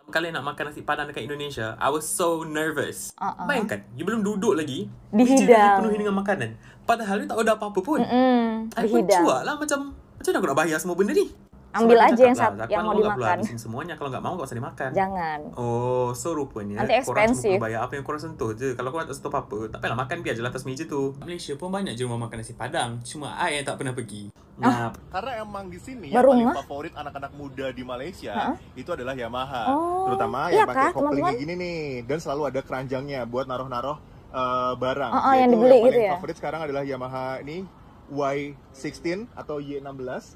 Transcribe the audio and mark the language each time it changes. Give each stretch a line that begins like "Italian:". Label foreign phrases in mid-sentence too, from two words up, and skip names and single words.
Malay: Kalian nak makan nasi padang dekat Indonesia,
English: I was so nervous.
Malay: Bayangkan, you belum duduk lagi, meja dah Dihidang. dipenuhi dengan makanan. Padahal you tak ada apa-apa pun. I pun Dihidang. cuak lah macam mana aku nak bayar semua benda ni?
Indonesian: Ambil
Malay: Sebab
Indonesian: aja
Malay: dia
Indonesian: yang
Malay: cakap lah,
Indonesian: yang mau kalau nggak dimakan. habisin semuanya, kalau nggak mau nggak usah dimakan. Jangan.
Malay: Oh, so rupanya
Indonesian: Nanti
Malay: korang cuma
English: expensive.
Malay: perlu bayar apa yang korang sentuh je. Kalau korang tak sentuh apa-apa, tak payahlah makan, biar je lah atas meja tu. Malaysia pun banyak je rumah makan nasi padang, cuma I yang tak pernah pergi. Nah,
Indonesian: Karena emang di sini Baru yang paling mah? favorit anak-anak muda di Malaysia itu adalah Yamaha. Oh, Terutama iya yang pakai kah, kopling teman-teman? kayak gini nih, dan selalu ada keranjangnya buat naruh-naruh barang. yang Yaitu dibeli yang gitu paling ya? favorit sekarang adalah Yamaha ini Y16 atau Y16.